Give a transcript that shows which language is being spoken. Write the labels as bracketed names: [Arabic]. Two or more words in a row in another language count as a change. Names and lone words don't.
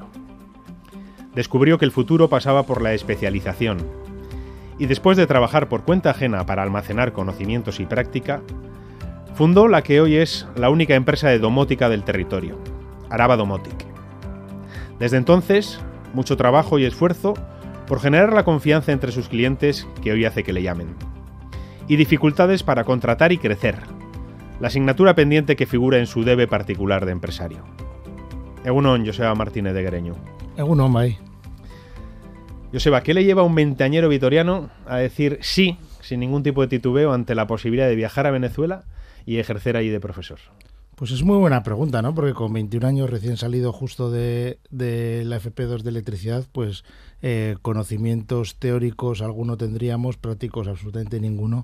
[Spanish] Descubrió que el futuro pasaba por la especialización y después de trabajar por cuenta ajena para almacenar conocimientos y práctica, fundó la que hoy es la única empresa de domótica del territorio, Araba Domotic. Desde entonces, mucho trabajo y esfuerzo por generar la confianza entre sus clientes que hoy hace que le llamen. Y dificultades para contratar y crecer, la asignatura pendiente que figura en su debe particular de empresario. [Basque] Egunon, Joseba Martínez de Guereñu. Egunon, bai. [Spanish] Joseba, ¿qué le lleva a un veinteañero vitoriano a decir sí, sin ningún tipo de titubeo, ante la posibilidad de viajar a Venezuela y ejercer allí de profesor? Pues es muy buena pregunta, ¿no? Porque con 21 años recién salido justo de la FP2 de electricidad, pues conocimientos teóricos alguno tendríamos, prácticos absolutamente ninguno.